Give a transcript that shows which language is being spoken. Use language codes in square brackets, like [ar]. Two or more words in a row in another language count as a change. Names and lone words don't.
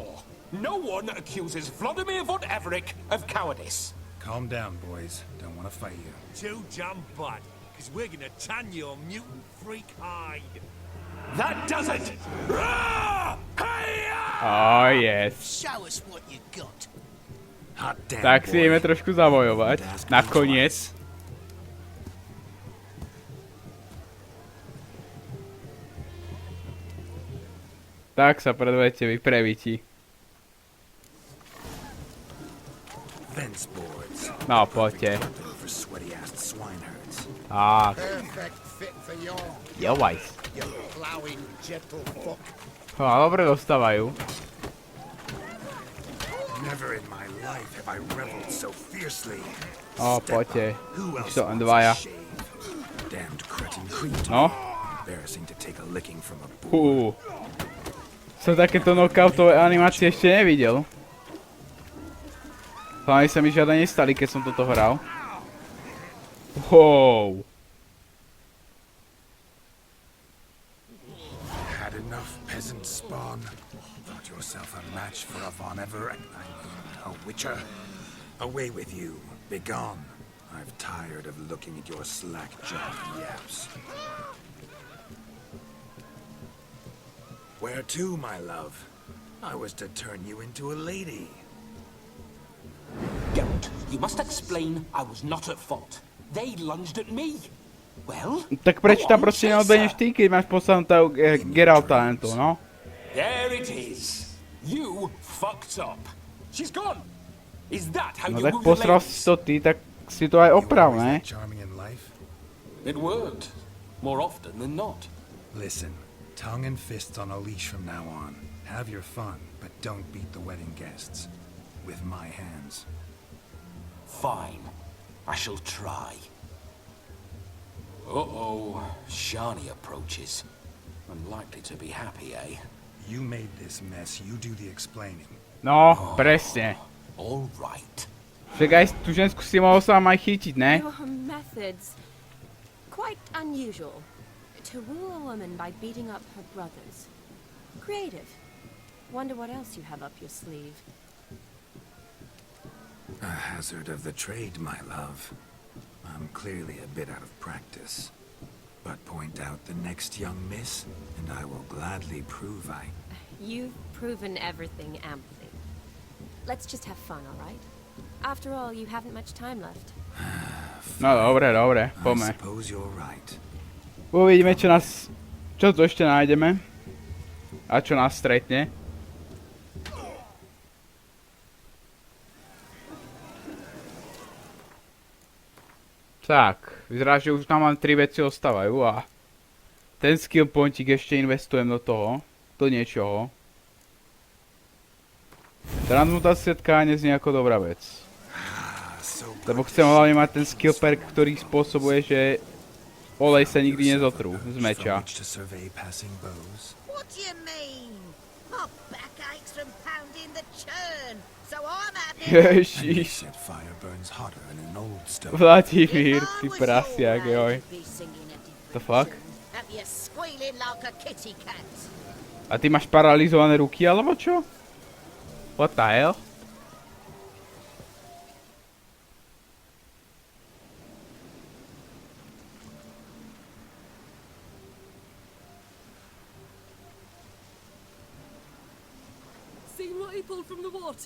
[en] No one accuses Vladimír von Everegg of cowardice. Calm down, boys. Don't want to fight you. Too damn bad, because we're gonna tan your mutant freak hide. That does it! Rah! Hey-ya! Oh, yes. Show us what you got. Hot damn, [sk] Tak si [en] boy. [sk] ideme trošku zabojovať. [en] Ask me [sk] Nakoniec. [en] twice. [sk] Tak sa predvedete vy prevíti. [en] Fence boards. [sk] No, poďte. [en] For sweaty-assed swineherds. [sk] Tak, [en] Perfect fit for your, jovajs. you plowing gentle fuck. [sk] No, dobre dostávajú. [en] Never in my life have I reveled so fiercely. [sk] O, [en] Step [sk] poďte. [en] up. Who [sk] Už [en] else [sk] to len [en] wants [sk] dvaja. [en] a shave? Damned cretin creep. [sk] No. [en] Embarrassing to take a licking from a bull. [sk] Som takéto knockoutové animácie ešte nevidel. Hlavne sa mi žiadne nestali, keď som toto hral. [en] Wow. Had enough peasant spawn. Thought yourself a match for a Von Everett. I mean, a witcher. Away with you. Begone. I've tired of looking at your slack-jawed yaps. Where to, my love? I was to turn you into a lady. Geralt, you must explain I was not at fault. They lunged at me. Well, [sk] Tak prečo tam [en] go on, [sk] proste [en] say [sk] neodbeneš [en] so. [sk] ty, keď máš posadnutého Geralta to, no? [en] There it is. You fucked up. She's gone. Is that how [sk] No [en] you [sk] tak [en] woo the [sk] posral si [en] ladies? [sk] to ty, tak si to aj [en] You [sk] oprav, [en] always [sk] ne? [en] that charming in life? It worked. More often than not. Listen, Tongue and fists on a leash from now on. Have your fun, but don't beat the wedding guests. With my hands. Fine. I shall try. Uh-oh. Shani approaches. Unlikely to be happy, eh? You made this mess, you do the explaining. [sk] No, presne. [en] All right. [sk] Však aj tú žensku si mohol sám aj chytiť, ne? [en] Your methods. Quite unusual. To woo a woman by beating up her brothers. Creative. Wonder what else you have up your sleeve. A hazard of the trade, my love. I'm clearly a bit out of practice. But point out the next young miss, and I will gladly prove I... You've proven everything amply. Let's just have fun, all right? After all, you haven't much time left. [sk] No dobre, [en] I [sk] poďme. [en] suppose you're right. [sk] Uvidíme, čo tu ešte nájdeme. A čo nás stretne. Tak, vyzerá, že už nám len 3 veci ostávajú a ten skill pointík ešte investujem do toho, do niečoho. Transmutácia tkáne znie ako dobrá vec. Lebo chcem hlavne mať ten [en] skill perk, [sk] ktorý spôsobuje, že olej sa nikdy nezotrú z meča. [en] What do you mean? My back aches from pounding the churn, so I'm happy. [sk] Ježiš. [en] Said fire burns hotter in an old stove. [sk] Vladimír, ty prasiak, joj. [en] The fuck? Have you squealing like a kitty cat? [sk] A ty máš paralizované ruky, alebo čo? [en] What the hell? Seen what he pulled from the water?